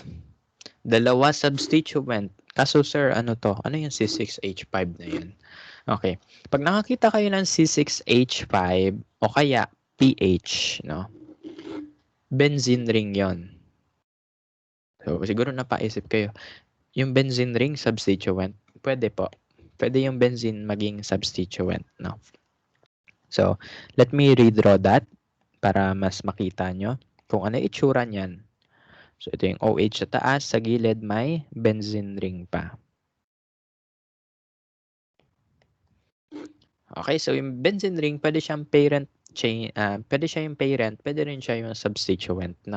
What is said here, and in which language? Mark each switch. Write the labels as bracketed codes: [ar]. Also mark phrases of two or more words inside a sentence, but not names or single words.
[tl] Dalawa substituent. Kaso sir, ano to? Ano yung C6H5 na yun? Okay. Pag nakakita kayo ng C6H5 o kaya PH, no? [en] Benzene ring [tl] yon. So, siguro napaisip kayo. Yung [en] benzene ring substituent, [tl] pwede po. Pwede yung benzene maging substituent, no? So, [en] let me redraw that [tl] para mas makita nyo kung ano itsura niyan. So, ito yung OH sa taas. Sa gilid, may [en] benzene ring [tl] pa. Okay, so yung benzene ring, pwede siyang [en] parent chain, [tl] pwede siya yung parent, pwede rin siya yung substituent, no?